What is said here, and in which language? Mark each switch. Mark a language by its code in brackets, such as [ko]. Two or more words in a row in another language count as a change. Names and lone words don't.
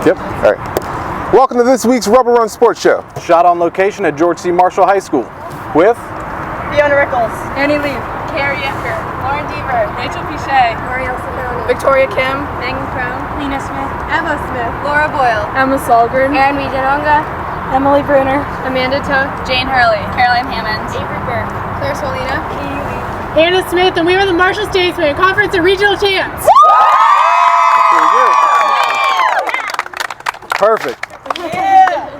[en] Yep. All right. Welcome to this week's Rubber Run Sports Show. Shot on location at George C. Marshall High School with Fiona Rickles, Annie Lee, Carrie Ecker, Lauren Deaver, Rachel Pichet, Marielle Simone, Victoria Kim, Megan Crown, Lena Smith, Emma Smith, Laura Boyle, Emma Solgren, Erin Wijanonga, Emily Bruner, Amanda Toth, Jane Hurley, Caroline Hammond, Avery Burke, Claire Solina, Katie Lee, Hannah Smith, and we are the Marshall Stateswomen Conference and Regional Champs. perfect. Yeah.